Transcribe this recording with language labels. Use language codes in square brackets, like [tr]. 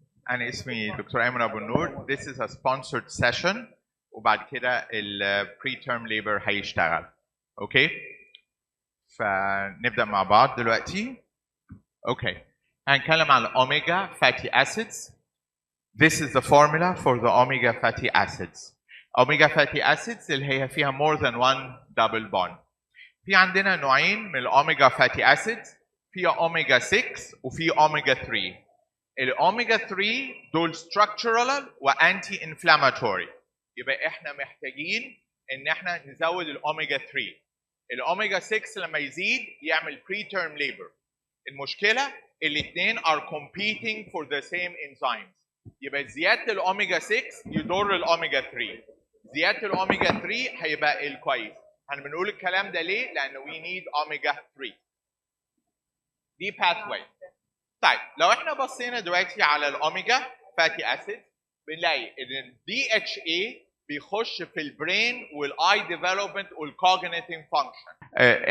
[ar] أنا اسمي دكتور أيمن أبو النور. [en] This is a sponsored session [ar] وبعد كده ال [en] pre-term labor [ar] هيشتغل. أوكي؟ فنبدأ مع بعض دلوقتي. أوكي. هنتكلم عن الأوميجا fatty acids. [en] This is the formula for the omega fatty acids. Omega fatty acids [ar] اللي هي فيها [en] more than one double bond. [ar] في عندنا نوعين من الأوميجا fatty acids، في أوميجا 6 وفي أوميجا 3. الأوميجا 3 دول structural وanti inflammatory. يبقى احنا محتاجين ان احنا نزود الأوميجا 3. الأوميجا 6 لما يزيد يعمل preterm labor. المشكلة الاثنين [en] are competing for the same enzymes. [ar] يبقى زيادة الأوميجا 6 يضر الأوميجا 3. زيادة الأوميجا 3 هيبقى الكويس. هنقول الكلام ده ليه؟ لأن [en] we need omega 3. [ar] دي pathway. طيب لو احنا بصينا دلوقتي على الأوميجا فاتي أسيد بنلاقي إن ال DHA بيخش في البرين والاي ديفلوبمنت والكوجنيتيف فانكشن.